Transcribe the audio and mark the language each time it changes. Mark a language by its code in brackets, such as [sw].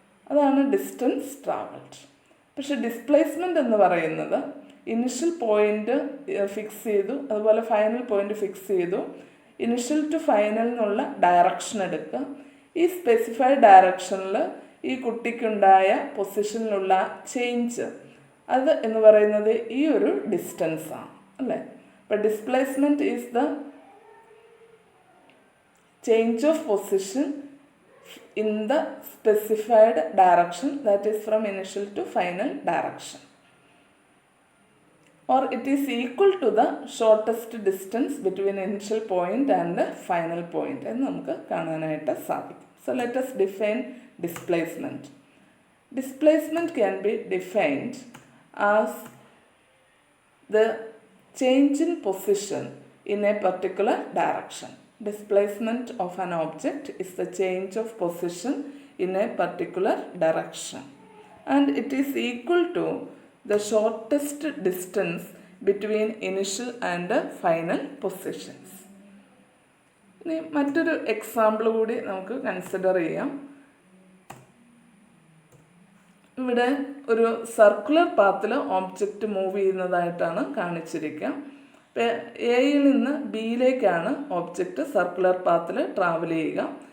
[ml] അതാണ് distance travelled. പക്ഷെ displacement എന്ന് പറയുന്നത് ഇനിഷ്യൽ പോയിൻ്റ് ഫിക്സ് ചെയ്തു, അതുപോലെ ഫൈനൽ പോയിൻ്റ് ഫിക്സ് ചെയ്തു, ഇനിഷ്യൽ ടു ഫൈനൽ എന്നുള്ള ഡയറക്ഷൻ എടുക്കുക. ഈ സ്പെസിഫൈഡ് ഡയറക്ഷനിൽ ഈ കുട്ടിക്കുണ്ടായ പൊസിഷനിലുള്ള ചേഞ്ച് അത് എന്ന് പറയുന്നത് ഈ ഒരു ഡിസ്റ്റൻസാണ് അല്ലേ. [en] അപ്പോൾ displacement is the change of position in the specified direction, that is from initial to final direction, or it is equal to the shortest distance between initial point and the final point [ml] എന്ന് നമുക്ക് കാണാനായിട്ട് സാധിക്കും. [en] So let us define displacement. Displacement can be defined as the change in position in a particular direction. Displacement of an object is the change of position in a particular direction, and it is equal to the shortest distance between initial and final positions. [ml] ഇനി മറ്റൊരു example കൂടി നമുക്ക് consider ചെയ്യാം. ഇവിടെ ഒരു circular പാത്തിൽ object move ചെയ്യുന്നതായിട്ടാണ് കാണിച്ചിരിക്കുക. എയിൽ നിന്ന് ബിയിലേക്കാണ് object circular പാത്തിൽ travel ചെയ്യുക.